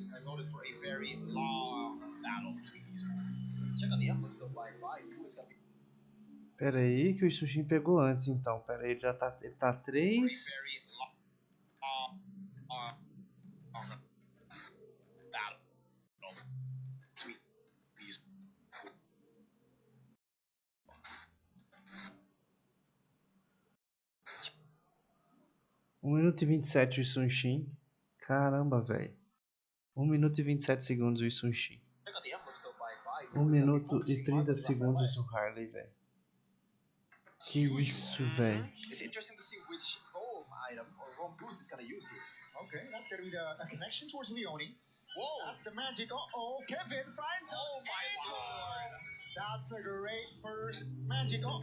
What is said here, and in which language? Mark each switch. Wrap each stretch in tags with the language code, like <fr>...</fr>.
<en>I voted for a very long battle between these two. Check out the emblems though, Vai Onic. It's gonna be</en> <pt>Pera aí que o Sushin pegou antes, então. Pera aí, ele tá 3.</pt> <en>very long battle between these two.</en> <pt>1 minuto e 27 o Sushin. Caramba, velho. 1 minuto e 27 segundos o Sushin.</pt> <en>Check out the emblems though, Vai</en> <pt>1 minuto e 30 segundos o Harley, velho. Que isso, velho.</pt> <en>It's interesting to see which roam item or roam boots is gonna use here. Okay, that's gonna be a connection towards Leone. Whoa! That's the magic. Kevin finds. Oh my lord! That's a great first magic.</en>